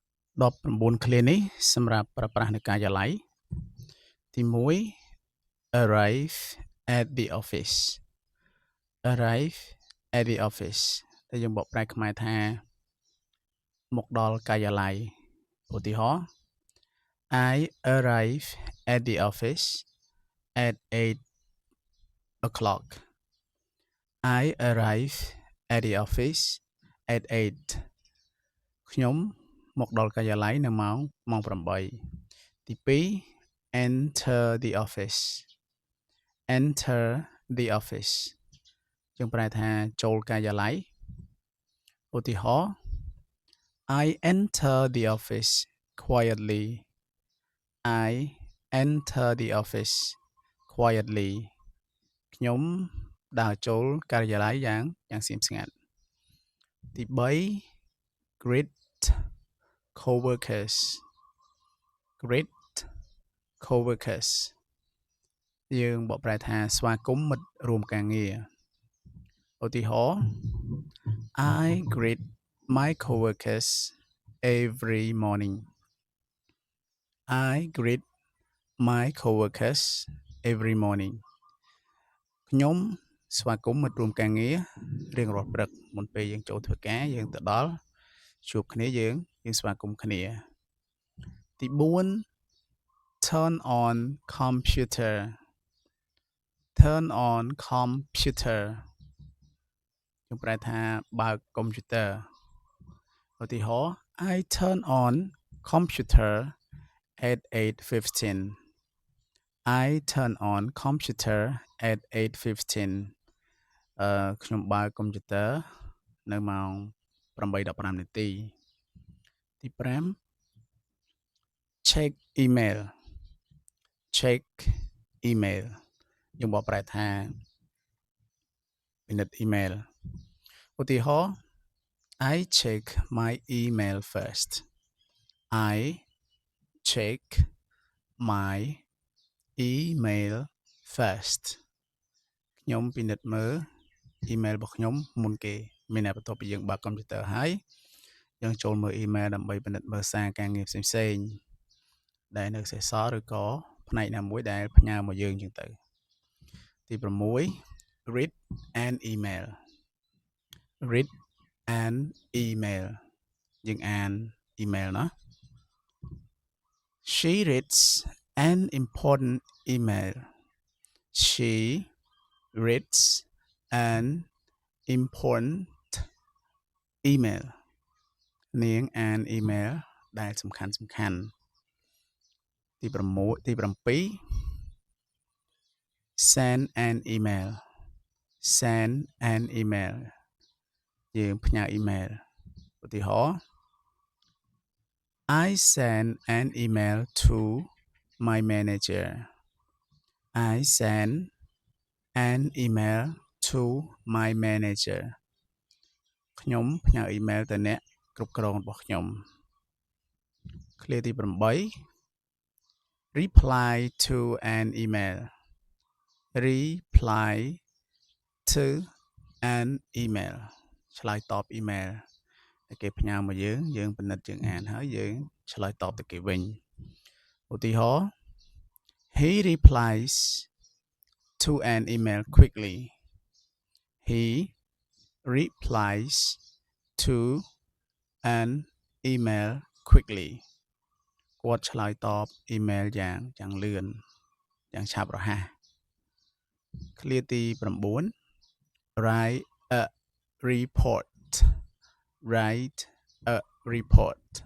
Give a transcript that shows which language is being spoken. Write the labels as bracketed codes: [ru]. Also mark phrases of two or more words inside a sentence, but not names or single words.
[km] 19 ឃ្លានេះសម្រាប់ប្រើប្រាស់នៅការិយាល័យទី1 [en] arrive at the office arrive at the office [km] តែយើងបកប្រែខ្មែរថាមកដល់ការិយាល័យឧ ទាហរណ៍ [en] I arrive at the office at 8 o'clock I arrive at the office at 8 [km] ខ្ញុំមកដល់ការិយាល័យ នៅម៉ោង8ទី2 [en] enter the office enter the office [km] យើងប្រែថាចូលការិយា ល័យឧទាហរណ៍ [en] I enter the office quietly I enter the office quietly [km] ខ្ញុំដើរចូលការិយាល័យយ៉ាងស្ងៀមស្ងាត់ទី3 [en] greet coworkers greet coworkers [km] យើងបកប្រែថាស្វាគមន៍មិត្តរួមការងារឧទាហរណ៍ [en] I greet my coworkers every morning I greet my coworkers every morning [km] ខ្ញុំស្វាគមន៍មិត្តរួមការងាររៀងរាល់ព្រឹកមុន ពេលយើងចូលធ្វើការយើងទៅដល់ជួបគ្នាយើងស្វាគ មន៍គ្នាទី4 [en] turn on computer turn on computer [km] យើងប្រែថាបើកកុំព្យូទ័រឧទាហរណ៍ I [en] turn on computer at 8:15 [km] I turn on computer at 8:15 ខ្ញុំបើកកុំព្យូទ័រនៅម៉ោង 8:15 នាទីទី [en] 5 check email check email [km] យើងបកប្រែថាពិនិត្យ email ឧទាហរណ៍ [en] I check my email first I [km] check my email first ខ្ញុំពិនិត្យមើល email របស់ខ្ញុំមុនគេមានតែបន្ទាប់ពីយើងបើកកុំព្យូទ័រហើយយើងចូលមើល email ដើម្បីពិនិត្យមើលសារការងារផ្សេងៗដែលនៅសេសសល់ឬក៏ផ្នែកណាមួយដែលផ្ញើមកយើងចឹងទៅទី6 [en] read an email read an email [km] យើងអាន email ណា [en] She reads an important email She reads an important email [km] នាងអាន email ដែលសំខាន់ [en] ទី7 send an email send an email [km] យើងផ្ញើ email ឧទាហរណ៍ [en] I send an email to my manager I send an email to my manager [km] ខ្ញុំផ្ញើ email ទៅអ្នកគ្រប់គ្រងរបស់ខ្ញុំ ឃ្លាទី [en] 8 reply to an email reply to an email [km] ឆ្លើយតប email ដែលគេផ្ញើ មកយើងពិនិត្យយើងអានហើយយើងឆ្លើយតបទៅគេវិញ ឧទាហរណ៍ [en] He replies to an email quickly He replies to an email quickly [km] គាត់ឆ្លើយតប email យ៉ាងលឿនយ៉ាងឆាប់រហ័សឃ្លាទី9 [en] write a report write a report